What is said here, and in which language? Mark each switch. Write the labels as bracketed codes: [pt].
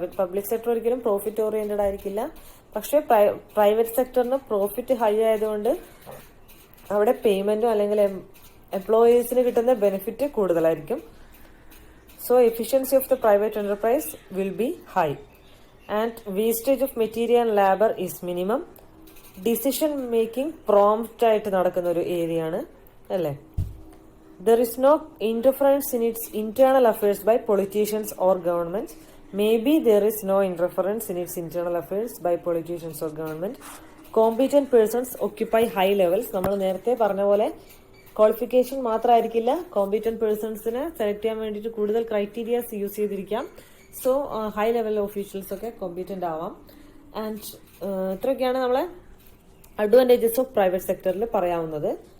[ml] Public sector ഒരിക്കലും profit oriented ആയിരിക്കില്ല. പക്ഷെ പ്രൈവറ്റ് സെക്ടറിന് പ്രോഫിറ്റ് ഹൈ ആയതുകൊണ്ട് അവിടെ പേയ്മെന്റും അല്ലെങ്കിൽ എംപ്ലോയീസിന് കിട്ടുന്ന ബെനിഫിറ്റ് കൂടുതലായിരിക്കും. [en] So efficiency of the private enterprise will be high and wastage of material and labour is minimum. [ml] Decision making prompt ആയിട്ട് നടക്കുന്ന ഒരു ഏരിയ ആണ് അല്ലേ. [en] There is no interference in its internal affairs by politicians or governments. Maybe there is no interference in its internal affairs by politicians or government. Competent persons occupy high levels. [ml] നമ്മൾ നേരത്തെ പറഞ്ഞ പോലെ qualification മാത്രമായിരിക്കില്ല, competent പേഴ്സൺസിനെ select ചെയ്യാൻ വേണ്ടിയിട്ട് കൂടുതൽ criterias use ചെയ്തിരിക്കാം. So high level officials ഒക്കെ competent ആവാം. And ഇത്രയൊക്കെയാണ് നമ്മളെ അഡ്വാൻറ്റേജസ് ഓഫ് പ്രൈവറ്റ് സെക്ടറിൽ പറയാവുന്നത്.